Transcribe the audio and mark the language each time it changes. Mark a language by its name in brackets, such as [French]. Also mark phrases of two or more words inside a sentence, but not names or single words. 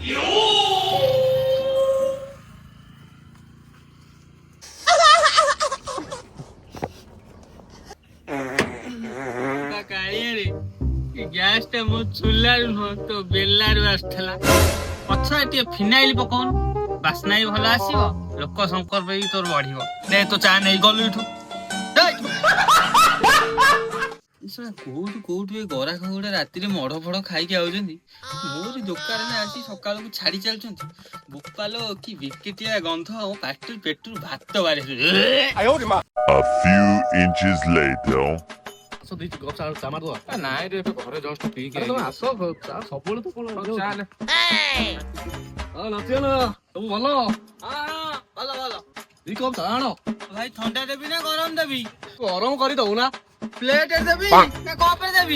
[Odia] କାଳିଆରେ ଏ ଗ୍ୟାସ ଟା ମୋ ଚୁଲାରୁ ନୁହଁ ତ ବେଲାରୁ ଆସିଥିଲା ପଛରେ ଟିକେ ଫିନାଇଲ ପକଉନୁ ବାସ୍ନା ବି ଭଲ ଆସିବ ଲୋକ ସଂକଳ୍ପ ବି ତୋର ବଢିବ ନେ ତୋ ଚା ନେଇ ଗଲୁ ଏଠୁ କୋଉଠୁ ଏ ଗରାଖ ଗୁଡା ରାତିରେ ମଢ ଫଡ ଖାଇକି ଆଉଛନ୍ତି ମୋରି ଦୋକାନରେ ଆସି ସକାଳକୁ ଛାଡି ଚାଲୁଛନ୍ତି ବୋପାଲୋ କି ବିକେଟିଆ ଗନ୍ଧ ପାଟିରୁ ପେଟରୁ ଭାତ ବାହାରି [English] A few inches later. [Odia] ନାଇଁ ରେ ଏବେ ଘରେ ଜଷ୍ଟ ପିଇକି ଆସ ସବୁବେଳେ ତ କଣ ସବୁ ଭଲ ଭଲ ଦି କପ୍ ଚା ଆଣ ଭାଇ ଥଣ୍ଡା ଦେବି ନା ଗରମ ଦେବି ଗରମ କରି ଦଉନା ପ୍ଲେଟ ଦେବି ନା କପରେ ଦେବି